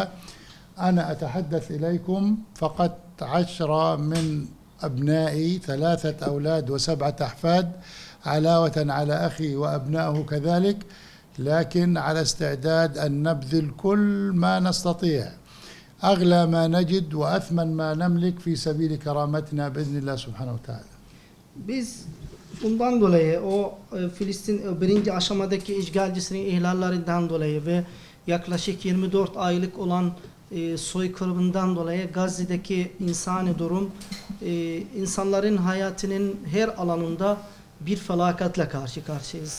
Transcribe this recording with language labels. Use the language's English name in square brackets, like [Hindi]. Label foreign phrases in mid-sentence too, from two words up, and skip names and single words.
[Arabic] أنا أتحدث إليكم فقدت 10 من أبنائي، 3 أولاد و7 أحفاد، علاوة على أخي وأبنائه كذلك، لكن على استعداد أن نبذل كل ما نستطيع، أغلى ما نجد وأثمن ما نملك في سبيل كرامتنا بإذن الله سبحانه وتعالى. [Turkish] Biz bundan dolayı Filistin birinci aşamadaki işgalcisinin ihlallerinden dolayı ve yaklaşık 24 aylık olan soykırımından dolayı Gazze'deki insani durum insanların hayatının her alanında bir felakatle karşı karşıyayız.